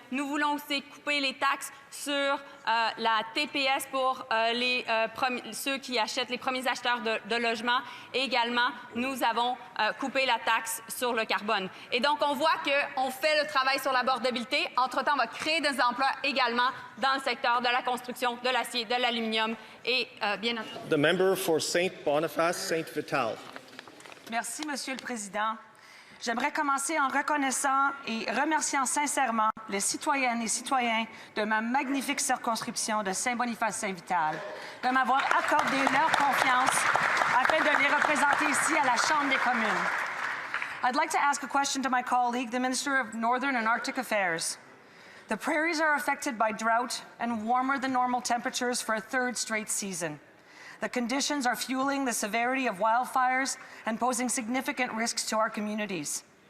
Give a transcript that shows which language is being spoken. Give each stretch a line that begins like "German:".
French: Nous voulons aussi couper les taxes sur la TPS pour ceux qui achètent, les premiers acheteurs de logements. Et également, nous avons coupé la taxe sur le carbone. Et donc, on voit qu'on fait le travail sur l'abordabilité. Entre-temps, on va créer des emplois également dans le secteur de la construction, de l'acier, de l'aluminium et bien entendu.
English: The member for Saint-Boniface, Saint-Vital.
French: Merci, Monsieur le Président. J'aimerais commencer en reconnaissant et remerciant sincèrement les citoyennes et citoyens de ma magnifique circonscription de Saint-Boniface-Saint-Vital de m'avoir accordé leur confiance afin de les représenter ici à la Chambre des communes.
English: I'd like to ask a question to my colleague, the Minister of Northern and Arctic Affairs. The prairies are affected by drought and warmer than normal temperatures for a third straight season. The conditions are fueling the severity of wildfires and posing significant risks to our communities.